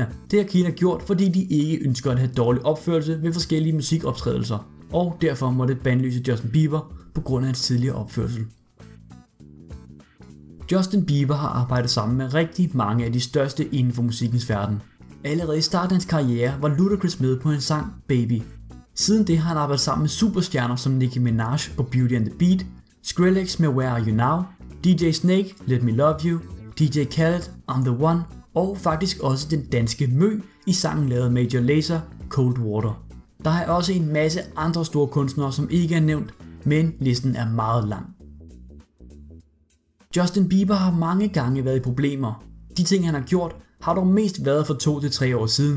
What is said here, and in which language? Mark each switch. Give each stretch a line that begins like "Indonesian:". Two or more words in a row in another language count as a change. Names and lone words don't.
Danish: Det har Kina gjort, fordi de ikke ønsker at have dårlig opførsel ved forskellige musikoptrædelser, og derfor måtte bandlyse Justin Bieber på grund af hans tidligere opførsel. Justin Bieber har arbejdet sammen med rigtig mange af de største inden for musikkens verden. Allerede i starten af hans karriere var Ludacris med på en sang Baby. Siden det har han arbejdet sammen med superstjerner som Nicki Minaj og Beauty and the Beat, Skrillex med Where Are You Now, DJ Snake, Let Me Love You, DJ Khaled, I'm The One, og faktisk også den danske Mø i sangen lavet Major Lazer, Cold Water. Der er også en masse andre store kunstnere, som ikke er nævnt, men listen er meget lang. Justin Bieber har mange gange været i problemer. De ting han har gjort, har dog mest været for 2 til 3 år siden.